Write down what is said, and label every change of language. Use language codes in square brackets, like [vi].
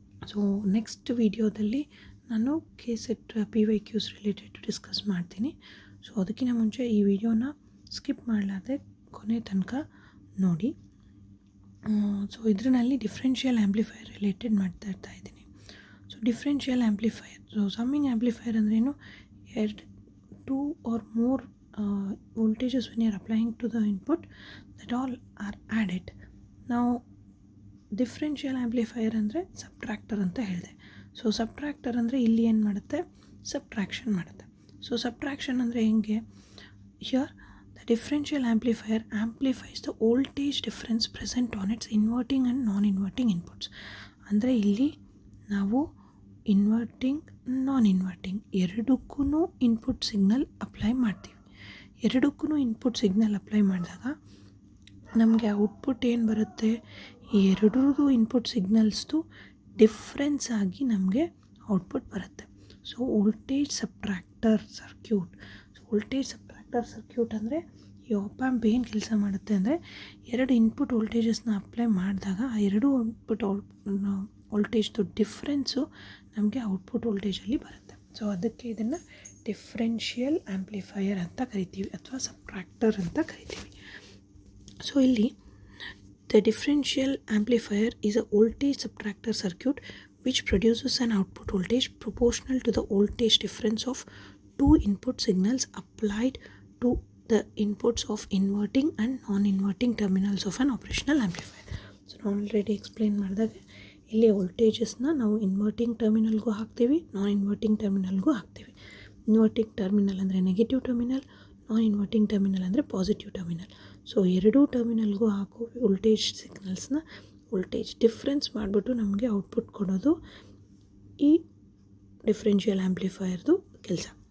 [kn] So next ವಿಡಿಯೋದಲ್ಲಿ ನಾನು KCET PYQs related discuss ಮಾಡ್ತೀನಿ. ಸೊ ಅದಕ್ಕಿಂತ ಮುಂಚೆ ಈ ವಿಡಿಯೋನ ಸ್ಕಿಪ್ ಮಾಡಲಾರ್ದೆ ಕೊನೆ ತನಕ ನೋಡಿ. ಸೊ ಇದರಲ್ಲಿ ಡಿಫ್ರೆನ್ಷಿಯಲ್ ಆಂಪ್ಲಿಫೈಯರ್ ರಿಲೇಟೆಡ್ ಮಾಡ್ತಾ ಇದ್ದೀನಿ. So differential amplifier, so summing amplifier ಅಂದ್ರೇನು, [en] 2 or more voltages when you are applying to the input, that all are added. [kn] Now differential amplifier ಅಂದರೆ ಸಬ್ಟ್ರಾಕ್ಟರ್ ಅಂತ ಹೇಳಿದೆ. ಸೊ ಸಬ್ಟ್ರಾಕ್ಟರ್ ಅಂದರೆ ಇಲ್ಲಿ ಏನು ಮಾಡುತ್ತೆ, ಸಬ್ಟ್ರಾಕ್ಷನ್ ಮಾಡುತ್ತೆ. ಸೊ ಸಬ್ಟ್ರಾಕ್ಷನ್ ಅಂದರೆ ಹೆಂಗೆ, [en] Here the differential amplifier amplifies the voltage difference present on its inverting and non inverting inputs. [kn] ಅಂದರೆ ಇಲ್ಲಿ ನಾವು ಇನ್ವರ್ಟಿಂಗ್, ನಾನ್ ಇನ್ವರ್ಟಿಂಗ್ ಎರಡಕ್ಕೂ ಇನ್ಪುಟ್ ಸಿಗ್ನಲ್ ಅಪ್ಲೈ ಮಾಡ್ತೀವಿ. ಎರಡಕ್ಕೂ ಇನ್ಪುಟ್ ಸಿಗ್ನಲ್ ಅಪ್ಲೈ ಮಾಡಿದಾಗ ನಮಗೆ ಔಟ್ಪುಟ್ ಏನು ಬರುತ್ತೆ, ಈ ಎರಡರದ್ದು ಇನ್ಪುಟ್ ಸಿಗ್ನಲ್ಸ್ದು ಡಿಫ್ರೆನ್ಸ್ ಆಗಿ ನಮಗೆ ಔಟ್ಪುಟ್ ಬರುತ್ತೆ. So voltage subtractor circuit. So voltage subtractor circuit ಅಂದರೆ ಈ ಆಪ್ ಆ್ಯಂಪ್ ಏನು ಕೆಲಸ ಮಾಡುತ್ತೆ ಅಂದರೆ, ಎರಡು ಇನ್ಪುಟ್ ವೋಲ್ಟೇಜಸ್ನ ಅಪ್ಲೈ ಮಾಡಿದಾಗ ಆ ಎರಡೂ ಇನ್ಪುಟ್ ವೋಲ್ಟೇಜ್ದು ಡಿಫ್ರೆನ್ಸು ನಮಗೆ ಔಟ್ಪುಟ್ ವೋಲ್ಟೇಜಲ್ಲಿ ಬರುತ್ತೆ. ಸೊ ಅದಕ್ಕೆ ಇದನ್ನು ಡಿಫ್ರೆನ್ಷಿಯಲ್ ಆಂಪ್ಲಿಫೈಯರ್ ಅಂತ ಕರಿತೀವಿ ಅಥವಾ ಸಬ್ಟ್ರಾಕ್ಟರ್ ಅಂತ ಕರಿತೀವಿ. ಸೊ ಇಲ್ಲಿ [en] The differential amplifier is a voltage subtractor circuit which produces an output voltage proportional to the voltage difference of 2 input signals applied to the inputs of inverting and non-inverting terminals of an operational amplifier. [kn] So ನಾನು already explain ಮಾಡಿದಾಗೆ ಇಲ್ಲಿ ವೋಲ್ಟೇಜಸ್ನ ನಾವು inverting ಟರ್ಮಿನಲ್ಗೂ ಹಾಕ್ತೀವಿ, non inverting ಟರ್ಮಿನಲ್ಗೂ ಹಾಕ್ತೀವಿ. Inverting terminal ಅಂದರೆ negative terminal, non inverting terminal ಅಂದರೆ positive terminal. So ಎರಡೂ ಟರ್ಮಿನಲ್ಗೂ ಹಾಕೋ voltage ಸಿಗ್ನಲ್ಸ್ನ voltage difference ಮಾಡಿಬಿಟ್ಟು ನಮಗೆ ಔಟ್ಪುಟ್ ಕೊಡೋದು ಈ ಡಿಫ್ರೆನ್ಷಿಯಲ್ ಆಂಪ್ಲಿಫೈಯರ್ದು ಕೆಲಸ.